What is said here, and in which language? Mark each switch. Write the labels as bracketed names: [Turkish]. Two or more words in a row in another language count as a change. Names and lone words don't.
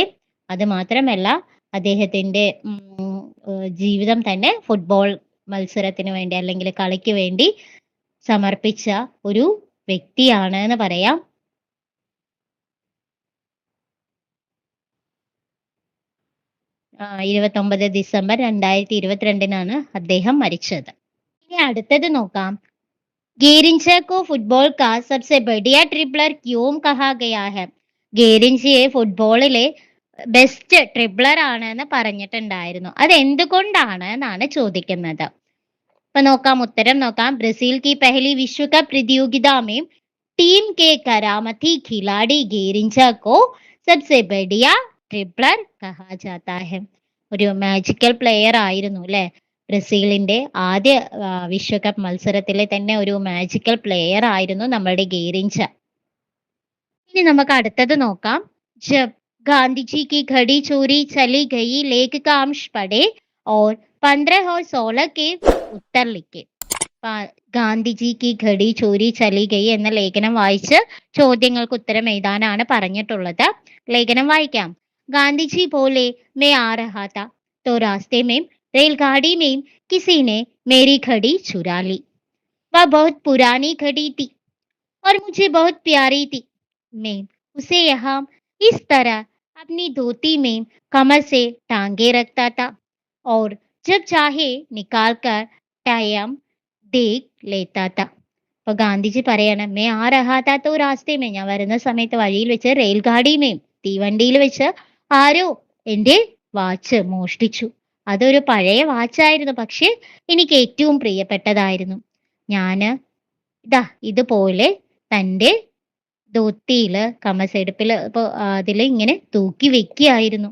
[Malayalam] അത് മാത്രമല്ല അദ്ദേഹത്തിന്റെ ജീവിതം തന്നെ ഫുട്ബോൾ മത്സരത്തിന് വേണ്ടി അല്ലെങ്കിൽ കളിക്ക് വേണ്ടി സമർപ്പിച്ച ഒരു വ്യക്തിയാണ് എന്ന് പറയാം. ആ, 29 ഡിസംബർ 2022 അദ്ദേഹം മരിച്ചത്. ഇനി അടുത്തത് നോക്കാം. [Hindi] ഗേരിഞ്ച को फुटबॉल का सबसे बढ़िया ट्रिपलर क्यों कहा गया है? [Malayalam] ഗേരിഞ്ചയെ ഫുട്ബോളിലെ ബെസ്റ്റ് ട്രിബ്ലർ ആണ് എന്ന് പറഞ്ഞിട്ടുണ്ടായിരുന്നു. അത് എന്തുകൊണ്ടാണ് എന്നാണ് ചോദിക്കുന്നത്. അപ്പൊ നോക്കാം, ഉത്തരം നോക്കാം. [Hindi] ബ്രസീൽ की पहली विश्व कप प्रतियोगिता में टीम के करामती खिलाड़ी ഗേരിഞ്ച को सबसे बढ़िया ട്രിബ്ലർ कहा जाता है. [Malayalam] ഒരു മാജിക്കൽ പ്ലെയർ ആയിരുന്നു അല്ലെ. ബ്രസീലിന്റെ ആദ്യ വിശ്വകപ്പ് മത്സരത്തിലെ തന്നെ ഒരു മാജിക്കൽ പ്ലെയർ ആയിരുന്നു നമ്മളുടെ ഗേരിഞ്ച. ഇനി നമുക്ക് അടുത്തത് നോക്കാം. [Hindi] ജബ് ഗാന്ധിജി की घड़ी चोरी चली गई लेख का अंश पढ़े और 15 और 16 के उत्तर लिखे. [Malayalam] ഗാന്ധിജി [Hindi] की घड़ी चोरी चली गई [Malayalam] എന്ന ലേഖനം വായിച്ച് ചോദ്യങ്ങൾക്ക് ഉത്തരം എഴുതാനാണ് പറഞ്ഞിട്ടുള്ളത്. ലേഖനം വായിക്കാം. [Hindi] गांधी बोले मैं आ रहा था तो रास्ते में रेलगाड़ी में किसी ने मेरी घड़ी चुरा ली. वह बहुत पुरानी घड़ी थी और मुझे बहुत प्यारी थी. मैं उसे यहाँ इस तरह अपनी धोती में कमर से टांगे रखता था और जब चाहे निकाल कर टाइम देख लेता था. [Malayalam] അപ്പൊ ഗാന്ധിജി പറയാണ്, [Hindi] मैं आ रहा था रास्ते में, [Malayalam] ഞാൻ വരുന്ന സമയത്ത് വഴിയിൽ വെച്ച് റെയിൽഗാഡിമേയും തീവണ്ടിയിൽ വെച്ച് ആരോ എൻ്റെ വാച്ച് മോഷ്ടിച്ചു. അതൊരു പഴയ വാച്ചായിരുന്നു, പക്ഷെ എനിക്ക് ഏറ്റവും പ്രിയപ്പെട്ടതായിരുന്നു. ഞാന് ഇതുപോലെ തൻ്റെ ധോത്തിയില് കമസെടുപ്പിൽ അതിൽ ഇങ്ങനെ തൂക്കി വെക്കുകയായിരുന്നു.